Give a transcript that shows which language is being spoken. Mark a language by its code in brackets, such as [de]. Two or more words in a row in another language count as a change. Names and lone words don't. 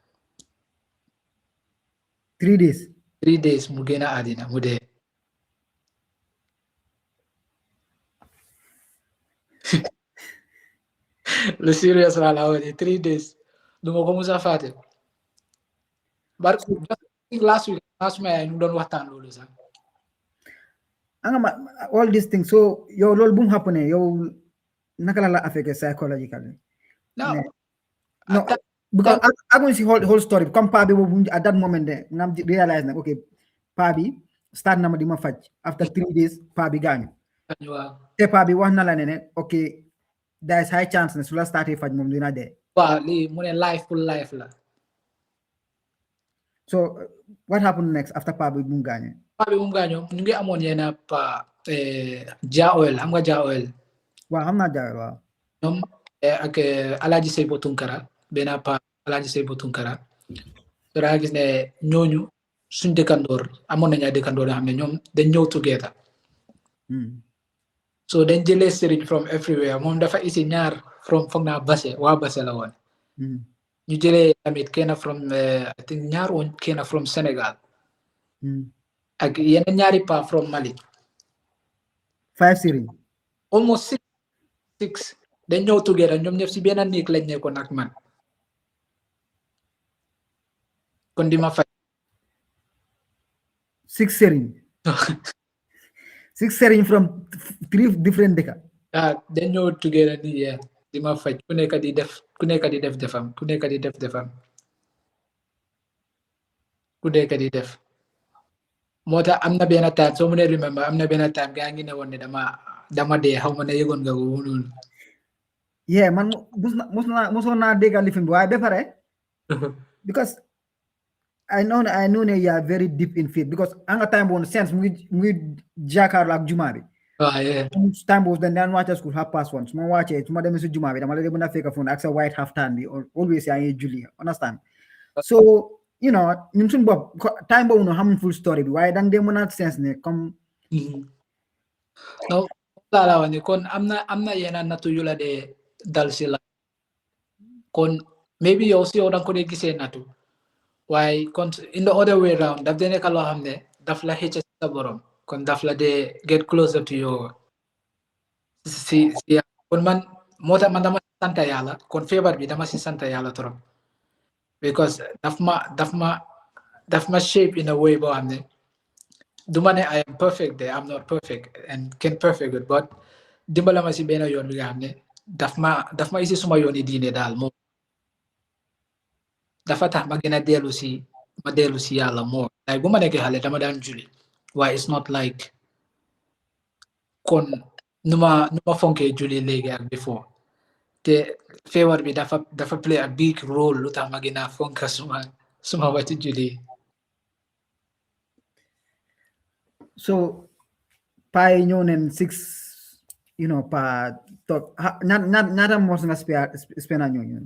[wo] 3 days mu génn àddina mu dee lu serious la la wone 3 days du ma ko musa faate bar [en] last week [wo] ma ñu doon waxtaan loolu sax angama [en] all these things so [wo] yow loolu bu mu happen yow naka la affecté [en] psychologically no because I'm going to see whole story [wo] comme pa bi boobu [en] at that moment [wo] de ngam realize na okay pa bi start na ma di ma faj [en] after 3 days [wo] pa bi gaañu te pa bi wax na la ne [en] okay there is high chance [wo] ne su la starté faj moom dina dee waaw lii mu ne [en] life full life [wo] la [en] so what happened next after [wo] pa bi bu mu gaañu ñu ngi amoon yenn pa ja oil xam nga ja oil waaw xam naa ja oil waaw ñoom ak Alaaji Seybo Tunkara benn pa Alaaji Seybo Tunkara so daa gis ne ñooñu suñ dëkkandoor amoon nañu ay dëkkandoor yoo xam ne ñoom dañ ñëw together so dañ jëlee sëriñ [en] from everywhere [wo] moom dafa isi ñaar from foog naa Basse waa Basse la woon ñu jëlee tamit kenn from [en] I think [wo] ñaar woon kenn from Sénégal ak yeneen ñaari pa from Mali 5 sëriñ almost 6 dañ ñëw together ñoom ñëpp si benn néeg lañ nekkoon ak man kon di ma fay 6 sëriñ 6 sëriñ [en] from 3 different [wo] dëkka dañ ñëw together ni di ma faj ku nekk di def defam ku nekk di def defam ku nekk di def moo tax am na benn time soo mu ne remember am na benn time gaa ngi ne woon ne dama dee xaw ma ne yëgoon nga ko noonu man mosoon naa dégg lifin bi waaye ba pare [en] because I know [wo] ne [en] you are very deep in faith because [wo] anga time boobu sense mu ngi jàkkaarloo ak juma bi time boobu dañ daan wàcce school 1:30 su ma wàccee su ma demee si juma bi dama la mën a fekk foofu ak sa white halftane bi always yaa ngi julli [en] understand so you know [wo] ñun suñu bopp time boobu noonu xamuñ [en] full story [wo] bi waaye dang dee mën a sense ne comme no la wax ni kon am na yenn nattu yu la dee dal si la kon maybe yow si yow danga ko dee gisee nattu waaye kon [en] in the other way round [wo] daf dee nekk loo xam ne daf la xëcc sa borom kon daf la dee [en] get closer to your [wo] si kon man moo tax man dama si sant yàlla kon feebar bi dama si sant yàlla trop because daf ma shape [en] in a way [wo] boo xam ne Dumane, [en] I am perfect there. I'm not perfect and can perfect it, but [wo] dimbala ma si bena yon bi nga xamne daf ma isi suma yoni diine dal mo dafa tax ma gëna delu si yalla mo like bu ma nekk xale dama daan julli [en] why it's not like [wo] kon numa fonke julli léegi ak before te feebar bi dafa [en] play a big role [wo] lu tax ma gëna fonka suma wati julli. So pay ñëw nen 6 pa top ñaata mos nga spend ak ñooñu